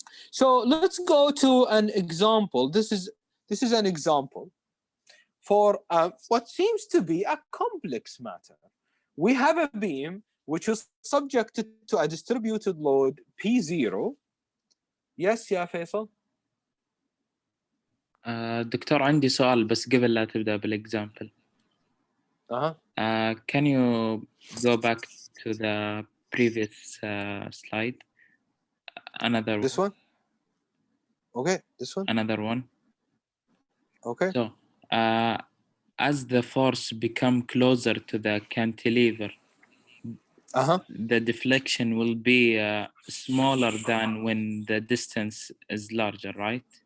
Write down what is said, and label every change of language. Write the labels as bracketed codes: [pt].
[en] So let's go to an example. This is an example for what seems to be a complex matter. We have a beam which is subjected to a distributed load P0. Yes, يا Faisal. [ar] دكتور عندي سؤال بس قبل لا تبدأ بالإكزامبل. [en] Can you go back to the previous slide? This one? Okay, this one? Another one. Okay. So, as the force become closer to the cantilever, the deflection will be smaller than when the distance is larger, right?